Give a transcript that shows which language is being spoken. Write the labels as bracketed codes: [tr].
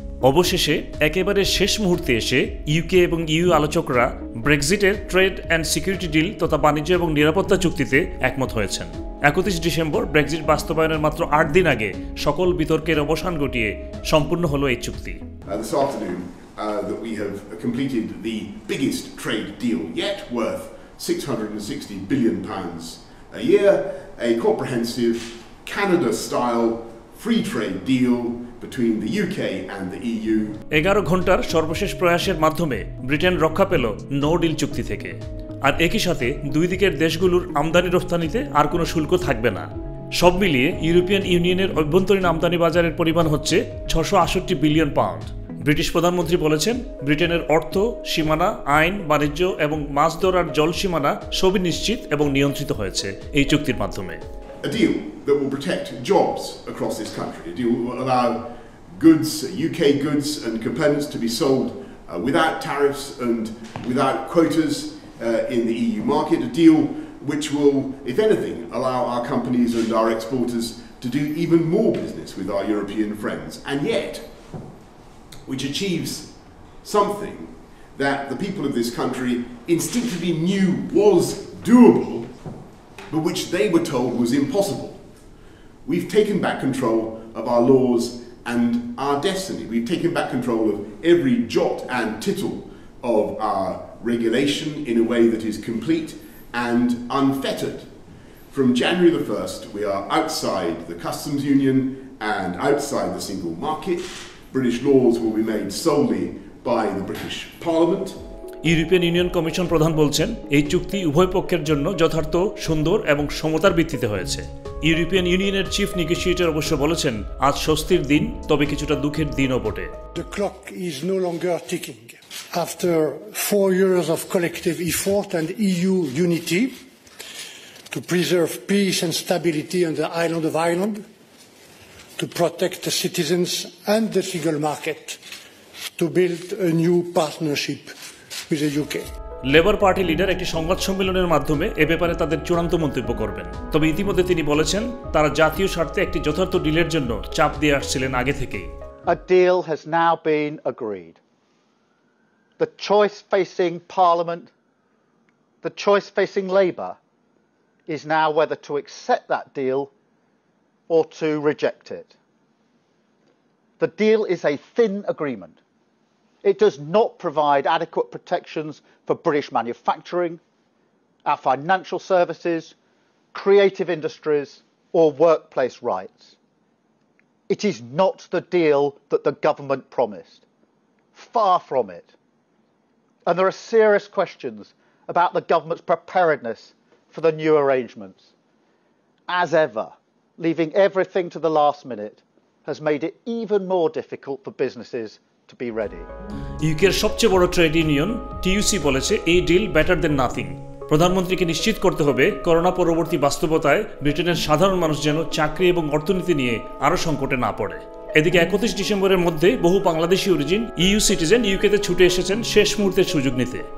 [bn] অবশেষে একেবারে শেষ মুহূর্তে এসে ইউকে এবং EU আলোচকরা ব্রেক্সিটের trade and security deal তথা বাণিজ্য এবং নিরাপত্তা চুক্তিতে একমত হয়েছেন। 31 ডিসেম্বর ব্রেক্সিট বাস্তবায়নের মাত্র 8 দিন আগে সকল বিতর্কের অবসান ঘটিয়ে সম্পূর্ণ হলো এই চুক্তি। [en] This afternoon that we have completed the biggest trade deal yet, worth £660 billion a year, a comprehensive Canada-style free trade deal between the UK and the EU. [bn] 11 ঘন্টার সর্বশেষ প্রয়াসের মাধ্যমে ব্রিটেন রক্ষা পেল নো ডিল চুক্তি থেকে। আর একই সাথে দুই দিকের দেশগুলোর আমদানি রপ্তানিতে আর কোনো শুল্ক থাকবে না। সব মিলিয়ে ইউরোপিয়ান ইউনিয়নের অভ্যন্তরীণ আমদানি বাজারের পরিমাণ হচ্ছে 668 বিলিয়ন পাউন্ড। ব্রিটিশ প্রধানমন্ত্রী বলেছেন, ব্রিটেনের অর্থ, সীমানা, আইন, বাণিজ্য এবং মাছ ধরার জল সীমানা সবই নিশ্চিত এবং নিয়ন্ত্রিত হয়েছে এই চুক্তির মাধ্যমে। [en] A deal that will protect jobs across this country. A deal that will allow goods, UK goods and components to be sold without tariffs and without quotas in the EU market. A deal which will, if anything, allow our companies and our exporters to do even more business with our European friends. And yet, which achieves something that the people of this country instinctively knew was doable, but which they were told was impossible. We've taken back control of our laws and our destiny. We've taken back control of every jot and tittle of our regulation in a way that is complete and unfettered. From January the 1st, we are outside the customs union and outside the single market. British laws will be made solely by the British Parliament. [bn] European union commission প্রধান বলছেন, এই চুক্তি উভয় পক্ষের জন্য যথার্থ, সুন্দর এবং সমতার ভিত্তিতে হয়েছে। ইউরোপিয়ান ইউনিয়নের চিফ নেগোশিয়েটর অবশ্য বলেছেন, আজ স্বস্তির দিন, তবে কিছুটা দুঃখের দিনও বটে। [en] The clock is no longer ticking. After 4 years of collective effort and EU unity to preserve peace and stability on the island of Ireland, to protect the citizens and the single market, to build a new partnership with the UK. [bn] Labour party leader একটি সংবাদ সম্মেলনের মাধ্যমে এ ব্যাপারে তাদের চূড়ান্ত মন্তব্য করবেন। তবে ইতিমধ্যে তিনি বলেছেন, তারা জাতীয় স্বার্থে একটি যথার্থ ডিলের জন্য চাপ দিয়ে আসছিলেন আগে থেকেই। [en] A deal has now been agreed. The choice facing Parliament, the choice facing Labour, is now whether to accept that deal or to reject it. The deal is a thin agreement. It does not provide adequate protections for British manufacturing, our financial services, creative industries, or workplace rights. It is not the deal that the government promised. Far from it. And there are serious questions about the government's preparedness for the new arrangements. As ever, leaving everything to the last minute has made it even more difficult for businesses to be ready. [bn] ইউকের সবচেয়ে বড় trade union টিইউসি বলেছে, এই deal [en] Better than nothing. [bn] প্রধানমন্ত্রীকে নিশ্চিত করতে হবে, corona পরবর্তী বাস্তবতায় ব্রিটেনের সাধারণ মানুষ যেন চাকরি এবং অর্থনীতি নিয়ে আরও সংকটে না পড়ে। এদিকে 31 ডিসেম্বরের মধ্যে বহু বাংলাদেশি অরিজিন ইইউ সিটিজেন ইউকেতে ছুটে এসেছেন শেষ মুহূর্তের সুযোগ নিতে।